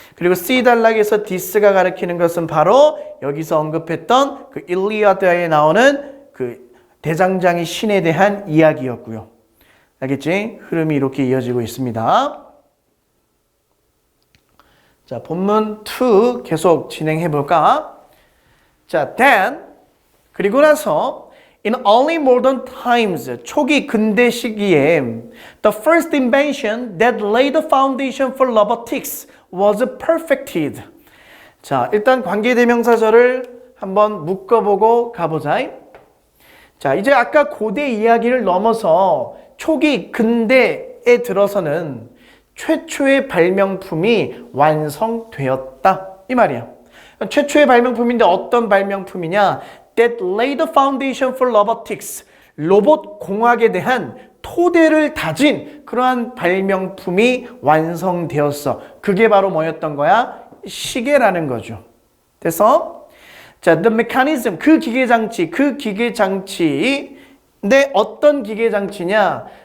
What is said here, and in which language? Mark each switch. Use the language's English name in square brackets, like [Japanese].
[Korean] 그리고 C 단락에서 this가 가리키는 것은 바로 여기서 언급했던 그 일리아드에 나오는 그 대장장이 신에 대한 이야기였고요. 알겠지? 흐름이 이렇게 이어지고 있습니다. 자, 본문 2 계속 진행해 볼까? [English] 자, then [Korean] 그리고 나서 [English] in early modern times [Korean] 초기 근대 시기에 [English] the first invention that laid the foundation for robotics was perfected. [Korean] 자, 일단 관계대명사절을 한번 묶어보고 가보자. 자, 이제 아까 고대 이야기를 넘어서 초기 근대에 들어서는 최초의 발명품이 완성되었다 이 말이야. 최초의 발명품인데 어떤 발명품이냐? [English] That laid the foundation for robotics. [Korean] 로봇 공학에 대한 토대를 다진 그러한 발명품이 완성되었어. 그게 바로 뭐였던 거야? 시계라는 거죠. 그래서 자, [English] the mechanism [Korean] 그 기계장치인데 어떤 기계장치냐?